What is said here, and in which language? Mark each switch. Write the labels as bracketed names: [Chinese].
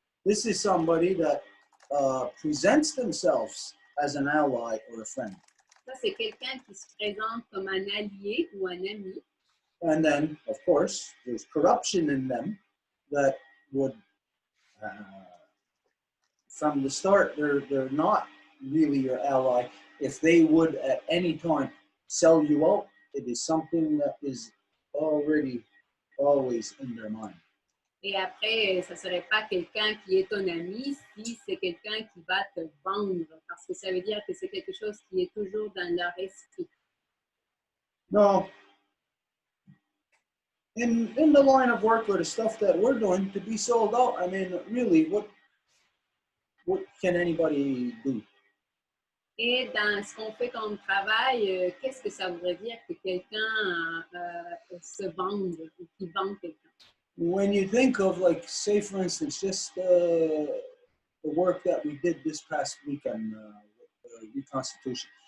[English] This is somebody that presents themselves as an ally or a friend. [French] Ça, c'est quelqu'un qui se présente comme un allié ou un ami. [English] And then, of course, there's corruption in them that would, from the start, they're not really your ally. If they would at any time sell you out, it is something that is already always in their mind. [French] Et après, ça ne serait pas quelqu'un qui est ton ami si c'est quelqu'un qui va te vendre, parce que ça veut dire que c'est quelque chose qui est toujours dans leur esprit. [English] No. In the line of work or the stuff that we're doing, to be sold out, I mean, really, what can anybody do? [French] Et dans ce qu'on fait comme travail, qu'est-ce que ça voudrait dire que quelqu'un se vende ou qui vend quelqu'un? [English] When you think of, like, say, for instance, just the work that we did this past weekend with Reconstitution.